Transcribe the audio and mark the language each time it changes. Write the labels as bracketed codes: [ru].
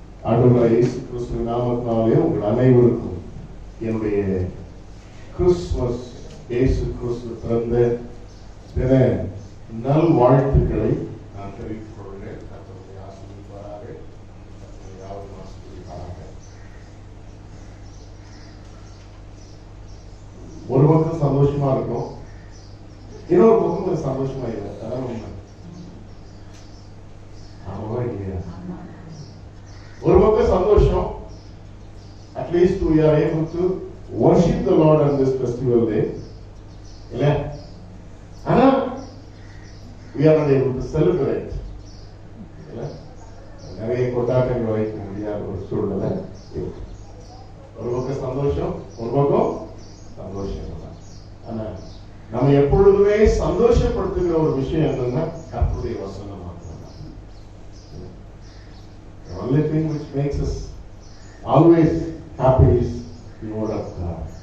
[ta] ஆண்டவராகிய இயேசு கிறிஸ்துவின் நாமத்தினாலே உங்கள் அனைவருக்கும் என்னுடைய கிறிஸ்துமஸ் இயேசு கிறிஸ்து பிறந்த தின நல் வாழ்த்துக்களை நான் தெரிவித்துக் கொள்கிறேன். கர்த்தருடைய ஆசீர்வாதமாக யாரும் ஆசீர்வதிப்பாராக. ஒரு பக்கம் சந்தோஷமா இருக்கும், இன்னொரு பக்கம் சந்தோஷமா இல்லை. அதான் உண்மை. ஆமாவா இல்லையா? ஒரு பக்கம் சந்தோஷம், [en] At least we are able to worship the Lord on this festival day. [ta] இல்ல, ஆனா [en] we are not able to celebrate. [ta] இல்ல, நிறைய கொண்டாட்டங்கள் வைக்க முடியாது. முடியாத ஒரு சூழ்நிலை இருக்கு. ஒரு பக்கம் சந்தோஷம், ஒரு பக்கம் சந்தோஷம் இல்லை. ஆனா நம்ம எப்பொழுதுமே சந்தோஷப்படுத்துகிற ஒரு விஷயம் என்னன்னா கர்த்தருடைய வசனம் மாத்திரம்தான். [en] The only thing which makes us always happy is the word of God.